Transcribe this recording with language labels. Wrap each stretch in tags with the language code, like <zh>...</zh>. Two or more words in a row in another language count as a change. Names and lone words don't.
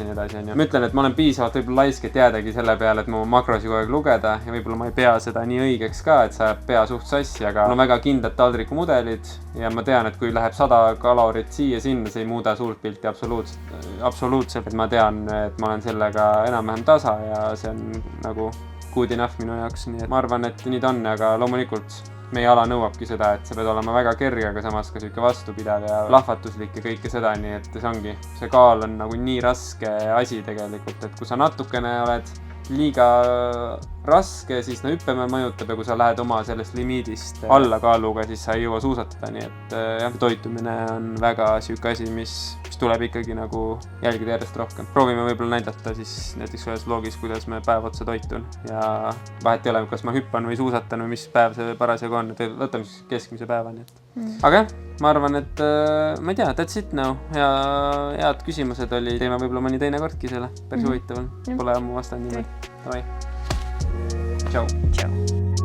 <et>Ma ütlen, et ma olen piisavalt võib-olla laisk, et jäädagi selle peale, et ma makrosi kogu aeg lugeda ja võib-olla ma ei pea seda nii õigeks ka, et sa pea suht sassi, aga mul on väga kindlad taldrikumudelid ja ma tean, et kui läheb 100 kalorit siia-sinna, see ei muuda suurt pilti absoluutselt, et ma tean, et ma olen sellega enam-vähem tasa ja see on nagu</et> <en>good enough</en> <et>minu jaoks, nii et ma arvan, et nii ta on, aga loomulikult meie ala nõuabki seda, et sa pead olema väga kerge, aga samas ka siuke vastupidav ja plahvatuslik ja kõike seda, nii et see ongi, see kaal on nagu nii raske asi tegelikult, et kui sa natukene oled liiga raske, siis Hüppemäe mõjutab ja kui sa lähed oma sellest limiidist alla kaaluga, siis sa ei jõua suusatada, nii et toitumine on väga siuke asi, mis tuleb ikkagi nagu jälgida järjest rohkem. Proovime võib-olla näidata siis näiteks ühes vlogis, kuidas me päev otsa toitun ja vahet ei ole, kas ma hüppan või suusatan või mis päev see parasjagu on, et võtame siis keskmise päeva, nii et. Aga jah, ma arvan, et ma ei tea,</et> <en>that's it now</en> <et>ja head küsimused oli, teeme võib-olla mõni teine kordki selle, päris huvitav on, pole ammu vastanud niimoodi. Davai. Tšau.</et>